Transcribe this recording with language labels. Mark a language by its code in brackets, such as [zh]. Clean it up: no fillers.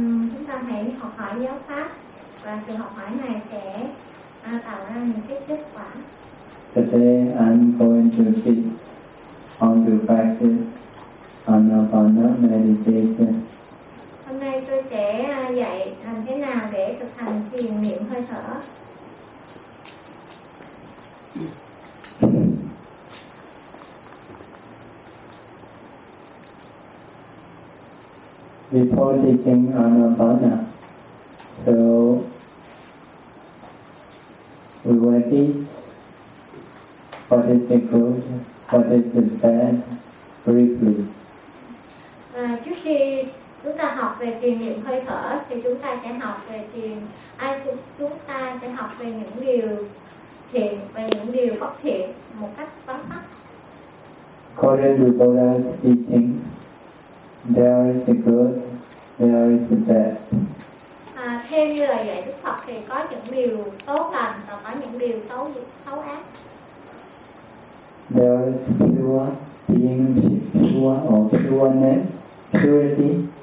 [vi] Chúng ta hãy học hỏi giáo pháp và sự học hỏi này sẽ tạo ra những cái kết quả. [en] Today I'm going to teach on the practice Anapana meditation. [vi] Hôm nay tôi sẽ dạy làm thế nào để thực hành thiền niệm hơi thở. [en] Before teaching Anapana, so we will teach what is the good, what is the bad, briefly. [vi] Trước khi chúng ta học về thiền niệm hơi thở, thì chúng ta sẽ học về thiền. Ai chúng ta sẽ học về những điều thiền và những điều bất thiện một cách tóm tắt. [en] According to Buddha's teaching, there is the good. There is the bad. [vi] Theo như lời dạy Đức Phật thì có những điều tốt lành và có những điều xấu ác. [en] There is pure being, pure or pureness, purity.